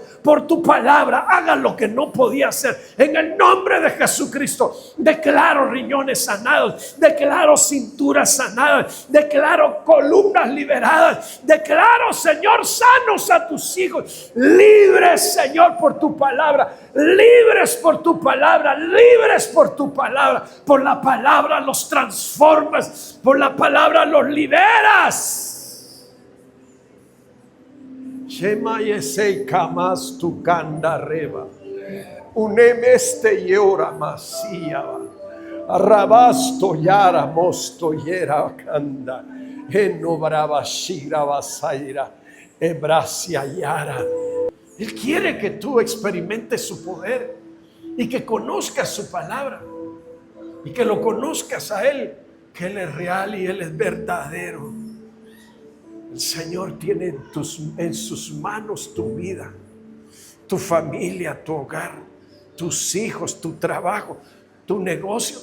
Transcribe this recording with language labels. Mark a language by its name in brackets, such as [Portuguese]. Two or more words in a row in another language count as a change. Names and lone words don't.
[Spanish] Por tu palabra, haga lo que no podía hacer. En el nombre de Jesucristo, declaro riñones sanados, declaro cinturas sanadas, declaro columnas liberadas, declaro, Señor, sanos a tus hijos, libres, Señor, por tu palabra, libres por tu palabra, libres por tu palabra. Por la palabra los transformas, por la palabra los liberas. Shema yesei kamas tu kanda reba. Unemeste yora masiaba. Arrabasto yara mosto yera kanda. Eno brava shira basaira. Ebrasia yara. Él quiere que tú experimentes su poder y que conozcas su palabra y que lo conozcas a Él, que Él es real y Él es verdadero. El Señor tiene en sus manos tu vida, tu familia, tu hogar, tus hijos, tu trabajo, tu negocio.